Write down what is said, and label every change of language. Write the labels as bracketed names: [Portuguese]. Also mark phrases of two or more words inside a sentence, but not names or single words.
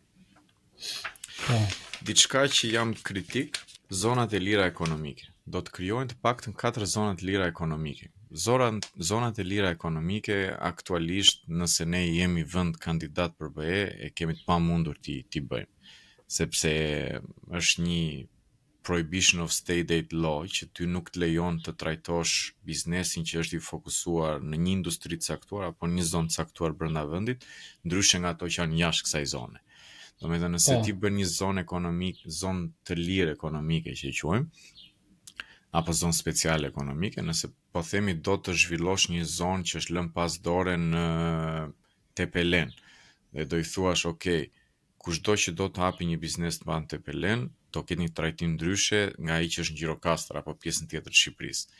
[Albanian] Diçka që jam kritik, zonat e lira ekonomike. Do të krijohen të paktën 4 zona të lira ekonomike. zonat e lira ekonomike aktualisht nëse ne jemi vend kandidat për BE e kemi të pamundur ti bëjmë, sepse është një [English] prohibition of state aid law [Albanian] që ty nuk të lejon të trajtosh biznesin që është i fokusuar në një industri të caktuar apo një zonë të caktuar brenda vendit, ndryshe nga ato që janë jashtë kësaj zone. Domethënë nëse ti bën një zonë të lirë ekonomike që e quajmë, apo zonë speciale ekonomike, nëse po themi do të zhvillosh një zonë që është lënë pas dore në Tepelen, dhe do i thuash, ok, kushdo që do të hapi një biznes të madh në Tepelen, do ketë një trajtim ndryshe nga ai që është në Gjirokastër apo pjesën tjetër të Shqipërisë.